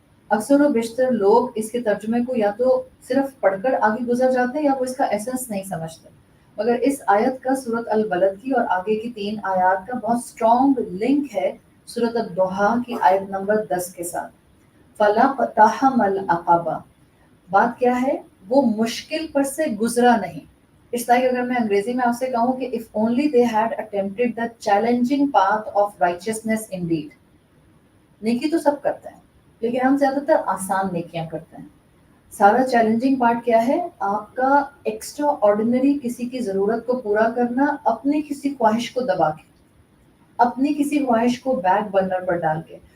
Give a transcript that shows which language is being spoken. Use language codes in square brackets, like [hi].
[ur] اکثر و بیشتر لوگ اس کے ترجمے کو یا تو صرف پڑھ کر آگے گزر جاتے ہیں یا وہ اس کا ایسنس نہیں سمجھتے، مگر اس آیت کا سورۃ البلد کی اور آگے کی 3 آیات کا بہت اسٹرانگ لنک ہے سورۃ الضحیٰ کی آیت نمبر 10 کے ساتھ. [ar] فَلَقْتَحَمَ الْعَقَبَةَ [ur] بات کیا ہے؟ وہ مشکل پر سے گزرا نہیں. اس طرح اگر میں انگریزی میں آپ سے کہوں کہ [en] if only they had attempted the challenging path of righteousness indeed. [ur] نیکی تو سب کرتے ہیں لیکن ہم زیادہ تر آسان نیکیاں کرتے ہیں. سارا چیلنجنگ پارٹ کیا ہے؟ آپ کا ایکسٹرا آرڈینری کسی کی ضرورت کو پورا کرنا اپنی کسی خواہش کو دبا کے، اپنی کسی خواہش کو بیک برنر پر ڈال کے.